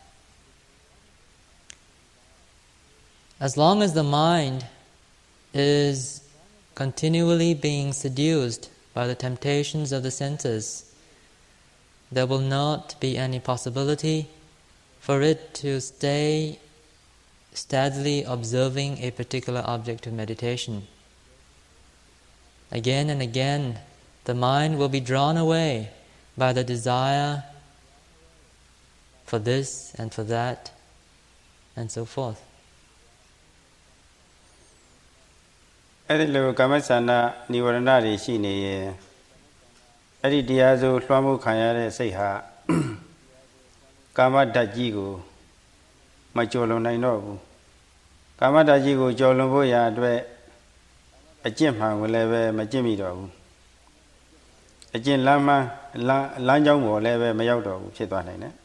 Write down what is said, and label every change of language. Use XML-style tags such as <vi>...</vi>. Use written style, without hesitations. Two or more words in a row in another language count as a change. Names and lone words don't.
<en>As long as the mind is continually being seduced by the temptations of the senses, there will not be any possibility for it to stay steadily observing a particular object of meditation. Again and again, the mind will be drawn away by the desire for this and for that, and so forth.</en> <my>အဲ့ဒီလိုကာမဆန္ဒនិဝရဏတွေရှိနေရင်အဲ့ဒီတရားစိုးလွှမ်းမိုးခံရတဲ့စိတ်ဟာကာမဓာတ်ကြီးကိုမကျော်လွန်နိုင်တော့ဘူးကာမဓာတ်ကြီးကိုကျော်လွန်ဖို့ရာအတွက်အကျင့်မှန်ကိုလည်းပဲမကျင့်မိတော့ဘူးအကျင့်လမ်းကြောင်းပေါ်လည်းပဲမရောက်တော့ဘူးဖြစ်သွားနိုင်တယ်</my>